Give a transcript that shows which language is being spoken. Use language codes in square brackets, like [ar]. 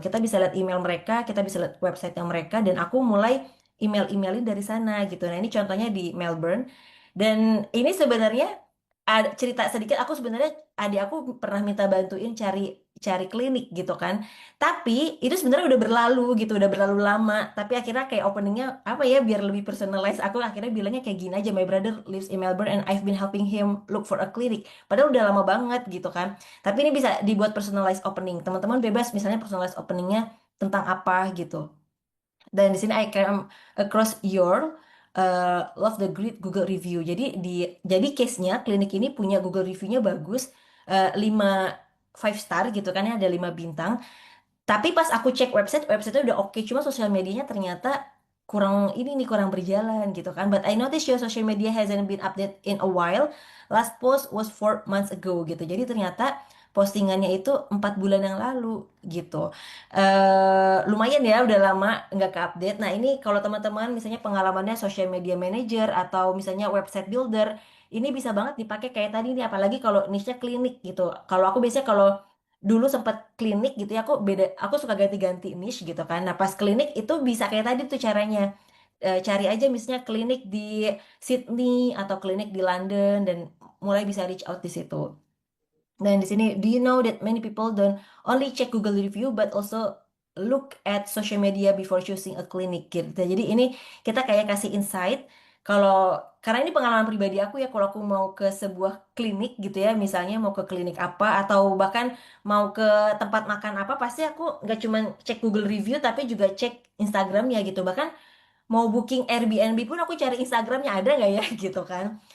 [id] Kita bisa lihat email mereka, kita bisa lihat website yang mereka dan aku mulai emailin dari sana gitu. Nah, ini contohnya di Melbourne. Dan ini sebenarnya ada cerita sedikit aku sebenarnya adik aku pernah minta bantuin cari cari klinik gitu kan. Tapi itu sebenarnya udah berlalu gitu, udah berlalu lama. Tapi akhirnya kayak openingnya apa ya biar lebih personalized. Aku akhirnya bilangnya kayak gini aja, [en] my brother lives in Melbourne and I've been helping him look for a clinic. [id] Padahal udah lama banget gitu kan. Tapi ini bisa dibuat personalized opening. Teman-teman bebas misalnya personalized openingnya tentang apa gitu. Dan di sini [en] I came across your love the great Google review. [id] Jadi case-nya klinik ini punya Google review-nya bagus, 5 five star gitu kan ya ada 5 bintang. Tapi pas aku cek website-nya udah oke, cuma sosial medianya ternyata kurang berjalan gitu kan. [en] But I noticed your social media hasn't been updated in a while. Last post was 4 months ago gitu. [id] Jadi ternyata postingannya itu 4 bulan yang lalu gitu. Lumayan ya, udah lama nggak ke-update. Nah ini kalau teman-teman misalnya pengalamannya social media manager atau misalnya website builder, ini bisa banget dipakai kayak tadi nih. Apalagi kalau niche-nya klinik gitu. Kalau aku biasanya kalau dulu sempat klinik gitu ya aku suka ganti-ganti niche gitu kan nah pas klinik itu bisa kayak tadi tuh caranya. Cari aja misalnya klinik di Sydney atau klinik di London dan mulai bisa reach out di situ. Dan di sini, [en] do you know that many people don't only check Google review but also look at social media before choosing a clinic gitu. [id] Jadi ini kita kayak kasih insight kalau karena ini pengalaman pribadi aku ya kalau aku mau ke sebuah klinik gitu ya, misalnya mau ke klinik apa atau bahkan mau ke tempat makan apa, pasti aku nggak cuma cek Google review tapi juga cek Instagramnya gitu. Bahkan mau booking Airbnb pun aku cari Instagramnya ada nggak ya gitu kan.